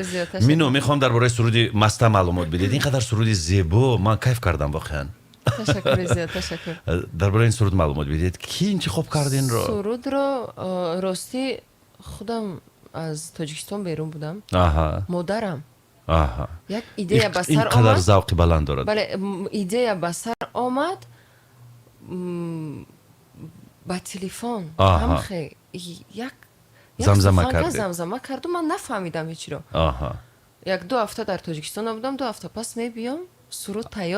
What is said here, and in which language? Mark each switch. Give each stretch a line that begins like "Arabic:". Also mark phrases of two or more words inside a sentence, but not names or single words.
Persian: مینو میخوام درباره سرود مسته معلومات بدید. اینقدر سرود زیبا من کیف کردم واقعا. تشکر زیاد تشکر. درباره این سرود معلومات بدید کی انتخاب کردین رو؟ سرود رو راستی خودم از تاجیکستان بیرون بودم.
Tajik: مادرم як идея ба сар
Persian: اینقدر
Tajik: омад.
Persian: ذوق بلند دارد.
Tajik: бале идея ба сар омад ба телефон ҳамхе як замзама суханка кардед. замзама карду ман нафаҳмидам ҳечро. як 2 ҳафта дар тоҷикистон будам, 2 ҳафта пас мебиём суруд тайёр,